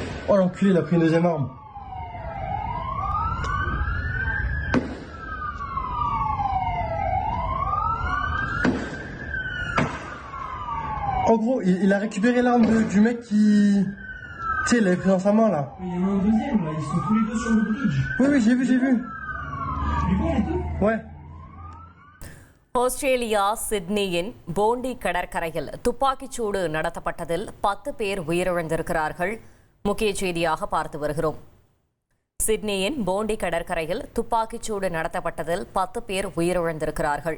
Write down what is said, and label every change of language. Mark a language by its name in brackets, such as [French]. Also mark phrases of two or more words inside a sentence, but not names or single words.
[French] Oh l'enculé, il a pris une deuxième arme. En gros, il a récupéré l'arme du mec qui... Tu sais, il l'avait pris dans sa main là. Mais il y en a un deuxième là, ils sont tous les deux sur le bridge. Oui, j'ai vu. Tu les vois les deux? Ouais. [Tamil] ஆஸ்திரேலியா சிட்னியின் போண்டி கடற்கரையில் துப்பாக்கிச்சூடு நடத்தப்பட்டதில் 10 பேர் உயிரிழந்திருக்கிறார்கள். முக்கிய செய்தியாக பார்த்து வருகிறோம். சிட்னியின் போண்டி கடற்கரையில் துப்பாக்கிச்சூடு நடத்தப்பட்டதில் 10 பேர் உயிரிழந்திருக்கிறார்கள்.